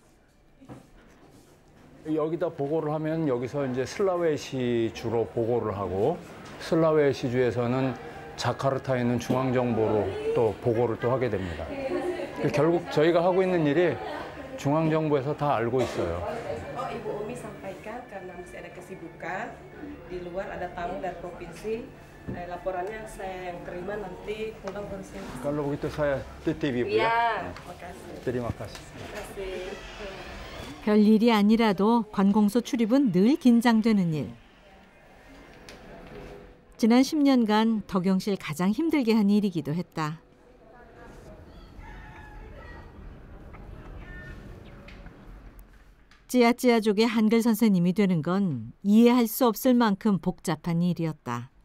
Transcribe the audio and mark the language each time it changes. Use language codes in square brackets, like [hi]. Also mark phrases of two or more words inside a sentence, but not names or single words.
[ko] 여기다 보고를 하면 여기서 이제 슬라웨시 주로 보고를 하고 슬라웨시 주에서는 자카르타에 있는 중앙정부로 또 보고를 또 하게 됩니다. 결국 저희가 하고 있는 일이 중앙정부에서 다 알고 있어요. [id] Ibu Umi sampaikan karena masih ada kesibukan di luar ada tamu dari provinsi. Laporannya saya yang terima nanti pulang baru saya. Kalau begitu saya titip Ibu ya. Iya, makasih. Terima kasih. Makasih. [ko] 별일이 아니라도 관공서 출입은 늘 긴장되는 일. 지난 10년간 덕영 씨를 가장 힘들게 한 일이기도 했다. 찌아찌아족의 한글 선생님이 되는 건 이해할 수 없을 만큼 복잡한 일이었다.